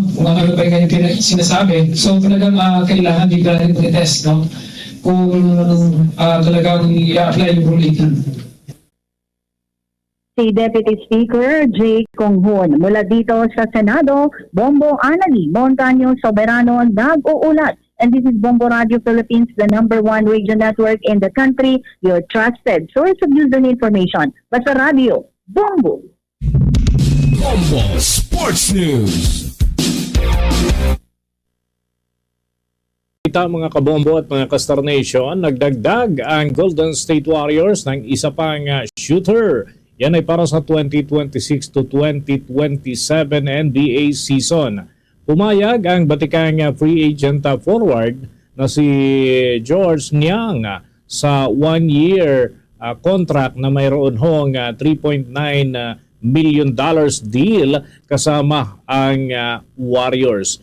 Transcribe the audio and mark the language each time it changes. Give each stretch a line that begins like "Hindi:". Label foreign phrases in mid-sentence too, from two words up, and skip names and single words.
Filipino: Kung ano pa yung kanyang sinasabi. So talagang kailangan biglaan i-test, no? Kung talagang i-apply yung ruling. Si Deputy Speaker J. Konghon. Mula dito sa Senado, Bombo Anali, Montaño Soberano, nag-uulat.
English: And this is Bombo Radio Philippines, the #1 radio network in the country, your trusted source of news and information.
Filipino: Basta Radio, Bombo. Bombo Sports News. Kita mga kabombo at mga Kastar Nation, nagdagdag ang Golden State Warriors ng isa pang shooter. Yan ay para sa 2026 to 2027 NBA season. Pumayag ang batikang
English: free agent forward
Filipino: na si George Niang sa
English: 1-year contract
Filipino: na mayroon hong
English: $3.9 million deal
Filipino: kasama ang Warriors.